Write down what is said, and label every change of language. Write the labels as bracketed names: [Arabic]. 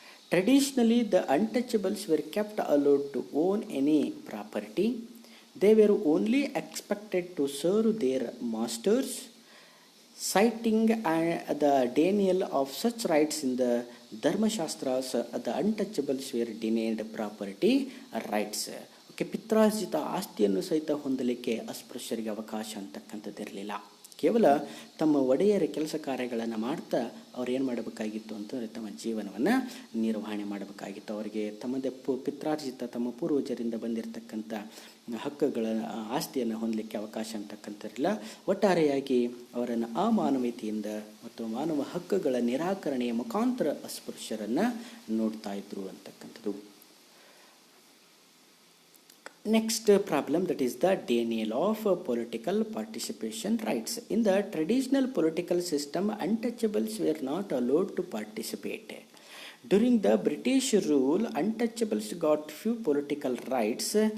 [English] Traditionally, the untouchables were kept allowed to own any property. They were only expected to serve their masters. Citing the denial of such rights in the Dharmashastras, the untouchables were denied property rights. [Kannada] Okay, ಪಿತ್ರಾರ್ಜಿತ ಆಸ್ತಿಯನ್ನು ಸಹಿತ ಹೊಂದಲಿಕ್ಕೆ ಅಸ್ಪೃಶ್ಯರಿಗೆ ಅವಕಾಶ ಅಂತಕ್ಕಂಥದ್ದಿರಲಿಲ್ಲ. ಕೇವಲ ತಮ್ಮ ಒಡೆಯರ ಕೆಲಸ ಕಾರ್ಯಗಳನ್ನು ಮಾಡ್ತಾ ಅವ್ರು ಏನು ಮಾಡಬೇಕಾಗಿತ್ತು ಅಂತಂದರೆ ತಮ್ಮ ಜೀವನವನ್ನು ನಿರ್ವಹಣೆ ಮಾಡಬೇಕಾಗಿತ್ತು. ಅವರಿಗೆ ತಮ್ಮದೇ ಪಿತ್ರಾರ್ಜಿತ ತಮ್ಮ ಪೂರ್ವಜರಿಂದ ಬಂದಿರತಕ್ಕಂಥ ಹಕ್ಕುಗಳ ಆಸ್ತಿಯನ್ನು ಹೊಂದಲಿಕ್ಕೆ ಅವಕಾಶ ಅಂತಕ್ಕಂಥದ್ದಿಲ್ಲ. ಒಟ್ಟಾರೆಯಾಗಿ ಅವರನ್ನು ಅಮಾನವೀಯತೆಯಿಂದ ಮತ್ತು ಮಾನವ ಹಕ್ಕುಗಳ ನಿರಾಕರಣೆಯ ಮುಖಾಂತರ ಅಸ್ಪೃಶ್ಯರನ್ನು ನೋಡ್ತಾ ಇದ್ರು ಅಂತಕ್ಕಂಥದ್ದು. [English] Next problem, that is the denial of political participation rights. In the traditional political system, untouchables were not allowed to participate. During the British rule, untouchables got few political rights.